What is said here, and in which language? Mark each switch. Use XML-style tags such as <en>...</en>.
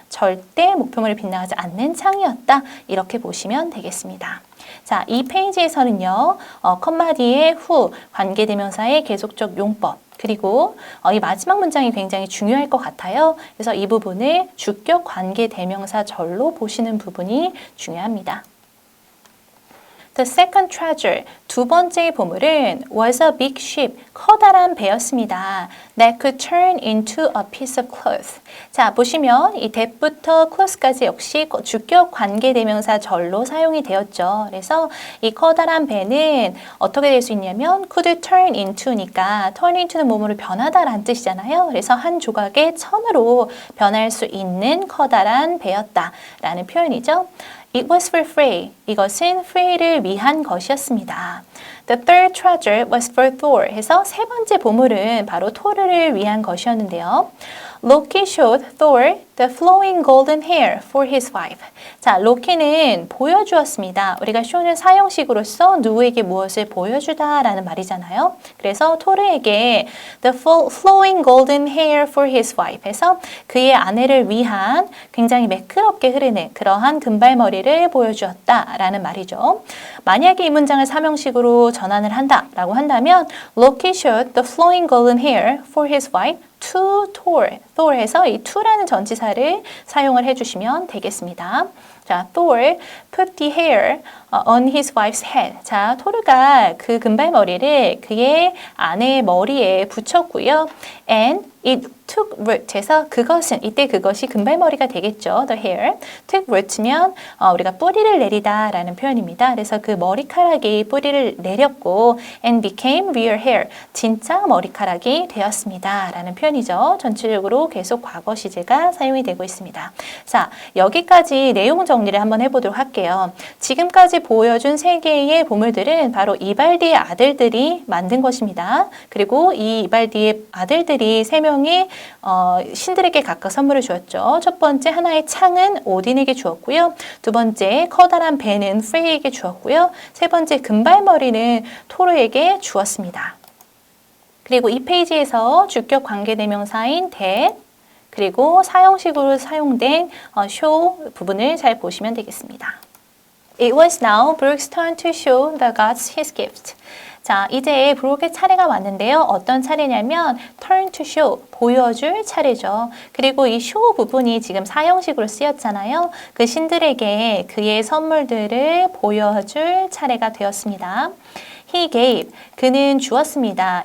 <ko>절대 목표물을 빗나가지 않는 창이었다. 이렇게 보시면 되겠습니다. 자, 이 페이지에서는요, 컴마 뒤에 who, 관계대명사의 계속적 용법, 그리고 이 마지막 문장이 굉장히 중요할 것 같아요. 그래서 이 부분을 주격 관계대명사절로 보시는 부분이 중요합니다.</ko> <en>The second treasure,</en> <ko>두 번째 보물은</ko> <en>was a big ship,</en> <ko>커다란 배였습니다.</ko> <en>That could turn into a piece of cloth.</en> <ko>자, 보시면 이 that부터 cloth까지 역시 주격 관계대명사절로 사용이 되었죠. 그래서 이 커다란 배는 어떻게 될 수 있냐면</ko> <en>could turn into</en> <ko>니까 turn into는 뭐뭐를 변하다라는 뜻이잖아요. 그래서 한 조각의 천으로 변할 수 있는 커다란 배였다라는 표현이죠.</ko> <en>It was for Frey.</en> <ko>이것은 Frey를 위한 것이었습니다.</ko> <en>The third treasure was for Thor.</en> <ko>해서 세 번째 보물은 바로 토르를 위한 것이었는데요.</ko> <en>Loki showed Thor the flowing golden hair for his wife.</en> <ko>자, 로키는 보여주었습니다. 우리가 show는 사용식으로서 누구에게 무엇을 보여주다라는 말이잖아요. 그래서 토르에게</ko> <en>the flowing golden hair for his wife</en> <ko>해서 그의 아내를 위한 굉장히 매끄럽게 흐르는 그러한 금발머리를 보여주었다라는 말이죠. 만약에 이 문장을 사명식으로 전환을 한다라고 한다면</ko> <en>Loki showed the flowing golden hair for his wife to Thor.</en> <ko>Thor에서 이 to라는 전치사를 사용을 해주시면 되겠습니다.</ko> <en>자, Thor put the hair on his wife's head.</en> <ko>자, 토르가 그 금발머리를 그의 아내의 머리에 붙였고요.</ko> <en>And it took root</en> <ko>해서 그것은 이때 그것이 금발머리가 되겠죠.</ko> <en>The hair took root</en> <ko>면 우리가 뿌리를 내리다 라는 표현입니다. 그래서 그 머리카락이 뿌리를 내렸고</ko> <en>and became real hair</en> <ko>진짜 머리카락이 되었습니다 라는 표현이죠. 전체적으로 계속 과거 시제가 사용이 되고 있습니다. 자, 여기까지 내용 정리를 한번 해보도록 할게요. 지금까지 보여준 세 개의 보물들은 바로 이발디의 아들들이 만든 것입니다. 그리고 이 이발디의 아들들이 세 명의 신들에게 각각 선물을 주었죠. 첫 번째 하나의 창은 오딘에게 주었고요. 두 번째 커다란 배는 프레이에게 주었고요. 세 번째 금발머리는 토르에게 주었습니다. 그리고 이 페이지에서 주격 관계대명사인 that 그리고 사용식으로 사용된 show 부분을 잘 보시면 되겠습니다.</ko> <en>It was now Brooke's turn to show the gods his gift.</en> <ko>자, 이제 브룩의 차례가 왔는데요. 어떤 차례냐면</ko> <en>turn to show,</en> <ko>보여줄 차례죠. 그리고 이 show 부분이 지금 사형식으로 쓰였잖아요. 그 신들에게 그의 선물들을 보여줄 차례가 되었습니다.</ko> <en>He gave.</en> <ko>그는 주었습니다.</ko>